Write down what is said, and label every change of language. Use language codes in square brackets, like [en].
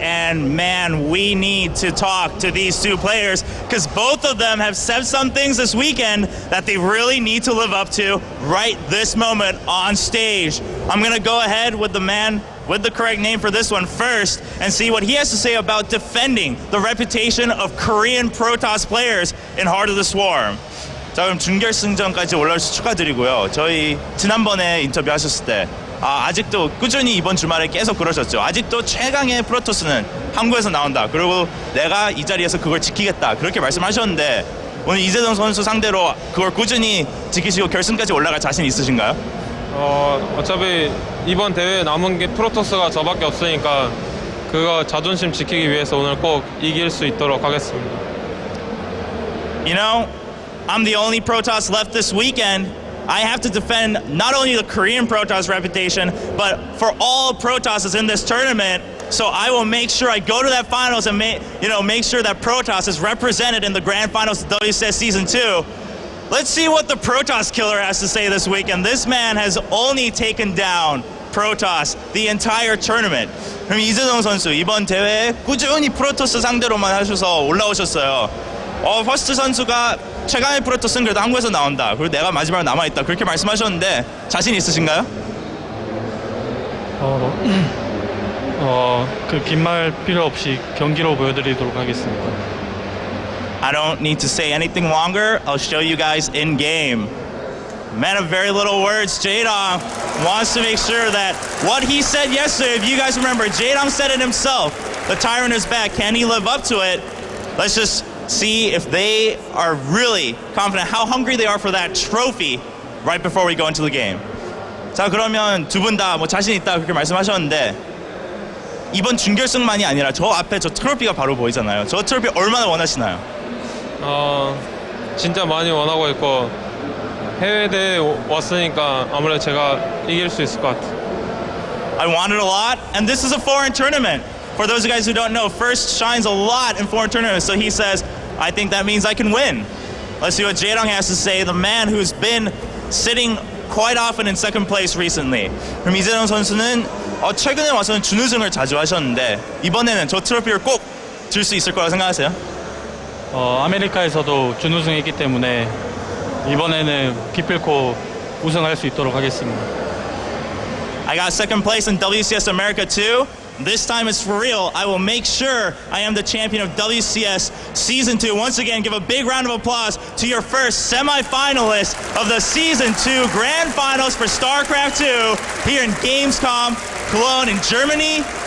[en] And man, we need to talk to these two players, because both of them have said some things this weekend that they really need to live up to right this moment on stage. I'm going to go ahead with the man with the correct name for this one first and see what he has to say about defending the reputation of Korean Protoss players in Heart of the Swarm. [ko] 자, 그럼 준결승전까지 올라오셔서 축하드리고요. 저희 지난번에 인터뷰 하셨을 때 아직도 꾸준히 이번 주말에 계속 그러셨죠. 아직도 최강의 프로토스는 한국에서 나온다. 그리고 내가 이 자리에서 그걸 지키겠다. 그렇게 말씀하셨는데 오늘 이재동 선수 상대로 그걸 꾸준히 지키시고 결승까지 올라갈 자신 있으신가요? 어차피 이번 대회에 남은 게 프로토스가 저밖에 없으니까 그거 자존심 지키기 위해서 오늘 꼭 이길 수 있도록 하겠습니다. [en] You know, I'm the only Protoss left this weekend. I have to defend not only the Korean Protoss reputation, but for all Protosses in this tournament. So I will make sure I go to that finals and make sure that Protoss is represented in the grand finals of WCS Season 2. Let's see what the Protoss killer has to say this weekend. This man has only taken down Protoss the entire tournament. [ko] 그럼 이재동 선수 이번 대회에 꾸준히 프로토스 상대로만 하셔서 올라오셨어요. 퍼스트 선수가 최강의 프로토스는 그래도 한국에서 나온다. 그리고 내가 마지막으로 남아있다. 그렇게 말씀하셨는데 자신 있으신가요? 그 긴 말 필요 없이 경기로 보여드리도록 하겠습니다. [en] I don't need to say anything longer. I'll show you guys in game. Man of very little words, Jaedong wants to make sure that what he said yesterday, if you guys remember, Jaedong said it himself. The tyrant is back. Can he live up to it? Let's just see if they are really confident, how hungry they are for that trophy right before we go into the game. [ko] 자, 그러면 두 분 다 뭐 자신 있다 그렇게 말씀하셨는데 이번 준결승만이 아니라 저 앞에 저 트로피가 바로 보이잖아요. 저 트로피 얼마나 원하시나요? 진짜 많이 원하고 있고 해외 대회 왔으니까 아무래도 제가 이길 수 있을 것 같아요. [en] I want it a lot, and this is a foreign tournament. For those of you guys who don't know, First shines a lot in foreign tournaments, so he says, I think that means I can win. Let's see what Jaedong has to say, the man who's been sitting quite often in second place recently. [ko] 그럼 이재동 선수는 최근에 와서는 준우승을 자주 하셨는데 이번에는 저 트로피를 꼭 줄 수 있을 거라고 생각하세요? 아메리카에서도 준우승했기 때문에 이번에는 기필코 우승할 수 있도록 하겠습니다. [en] I got second place in WCS America too. This time it's for real. I will make sure I am the champion of WCS Season 2. Once again, give a big round of applause to your first semi-finalist of the Season 2 Grand Finals for StarCraft 2 here in Gamescom Cologne in Germany.